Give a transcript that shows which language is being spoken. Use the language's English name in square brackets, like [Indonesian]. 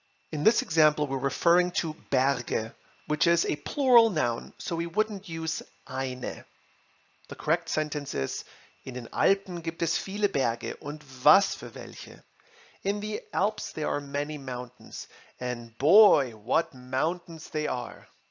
[English] In this example, we're referring to Berge, which is a plural noun, so we wouldn't use eine. The correct sentence is, [German] in den Alpen gibt es viele Berge. Und was für welche? [English] In the Alps, there are many mountains. And boy, what mountains they are.